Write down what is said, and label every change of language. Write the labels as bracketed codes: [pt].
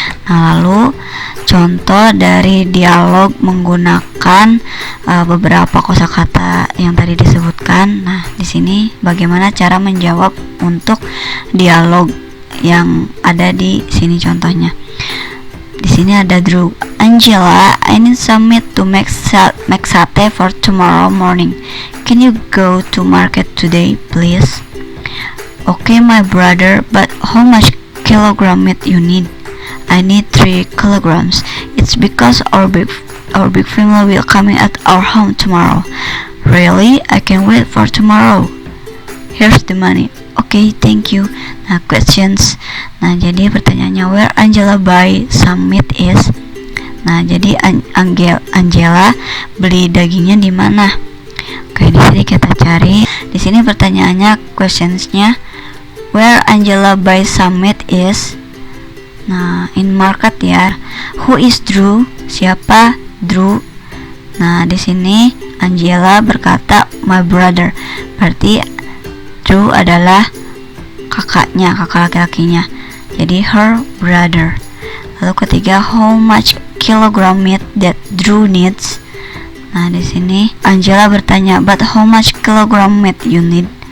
[id] Nah, lalu contoh dari dialog menggunakan beberapa kosakata yang tadi disebutkan. Nah, di sini bagaimana cara menjawab untuk dialog yang ada di sini contohnya. Di sini ada Drew. [en] Angela, I need some meat to make sate for tomorrow morning. Can you go to market today, please? Okay, my brother, but how much kilogram meat you need? I need 3 kilograms. It's because our big family will coming at our home tomorrow. Really? I can wait for tomorrow. Here's the money. Okay, thank you. Nah, questions. [id] Nah, jadi pertanyaannya [en] where Angela buy some meat is. [id] Nah, jadi Angela beli dagingnya di mana? Oke, di sini kita cari. Di sini pertanyaannya, questionsnya [en] where Angela buy some meat is. Nah, in market ya. Who is Drew? [id] Siapa Drew? Nah, di sini Angela berkata [en] my brother. [id] Berarti Drew adalah kakaknya, kakak laki-lakinya. [en] Jadi her brother. [id] Lalu ketiga, [en] how much kilogram meat that Drew needs? [id] Nah, di sini Angela bertanya, [en] but how much kilogram meat you need?